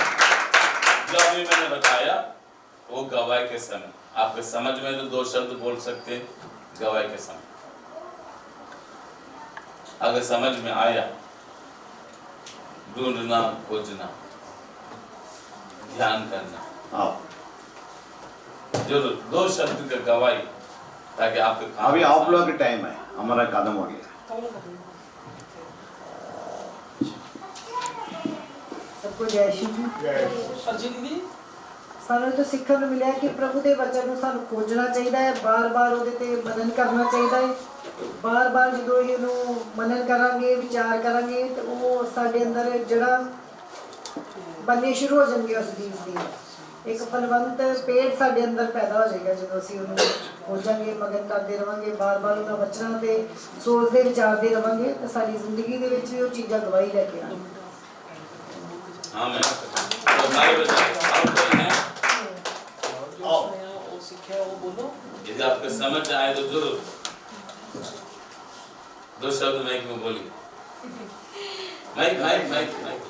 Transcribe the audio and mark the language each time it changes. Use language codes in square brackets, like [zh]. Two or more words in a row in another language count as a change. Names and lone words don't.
[hi] जो अभी मैंने बताया वो गवाही के समय, आपके समझ में तो 2 शब्द बोल सकते हैं गवाही के समय। अगर समझ में आया, ढूंढना खोजना ध्यान करना, आओ जो 2 शब्द का गवाही, ताकि आपके अभी आप लोग का टाइम है, हमारा कदम हो गया। सबको जय श्री जी। सरजी दीदी [pa] ਸਾਨੂੰ ਤਾਂ ਸਿੱਖਣ ਨੂੰ ਮਿਲਿਆ ਕਿ ਪ੍ਰਭੂ ਦੇ ਵਚਨ ਨੂੰ ਸਾਨੂੰ ਖੋਜਣਾ ਚਾਹੀਦਾ ਹੈ, ਬਾਰ-ਬਾਰ ਉਹਦੇ ਤੇ ਮਨਨ ਕਰਨਾ ਚਾਹੀਦਾ ਹੈ। ਬਾਰ-ਬਾਰ ਜਦੋਂ ਇਹਨੂੰ ਮਨਨ ਕਰਾਂਗੇ, ਵਿਚਾਰ ਕਰਾਂਗੇ ਤਾਂ ਉਹ ਸਾਡੇ ਅੰਦਰ ਜਿਹੜਾ ਬਣਨੇ ਸ਼ੁਰੂ ਹੋ ਜਾਣਗੇ ਉਸ ਚੀਜ਼ ਦੀ। ਇੱਕ ਫਲਵੰਤ ਪੇੜ ਸਾਡੇ ਅੰਦਰ ਪੈਦਾ ਹੋ ਜਾਏਗਾ ਜਦੋਂ ਅਸੀਂ ਉਹਨੂੰ ਹੋ ਜਾਾਂਗੇ, ਮਗਨ ਕਰਦੇ ਰਵਾਂਗੇ, ਬਾਰ-ਬਾਰ ਉਹਨਾਂ ਬੱਚਿਆਂ ਤੇ ਸੋਚਦੇ ਵਿਚਾਰਦੇ ਰਵਾਂਗੇ ਤਾਂ ਸਾਡੀ ਜ਼ਿੰਦਗੀ ਦੇ ਵਿੱਚ ਵੀ ਉਹ ਚੀਜ਼ਾਂ ਗਵਾਹੀ ਲੈ ਕੇ ਆਉਣਗੀਆਂ। [hi] आमीन। तो भाई बहन और कोई है? आओ। वो सीखे वो बोलो। यदि आपको समझ आए तो जरूर 2 शब्द माइक में बोलिए। माइक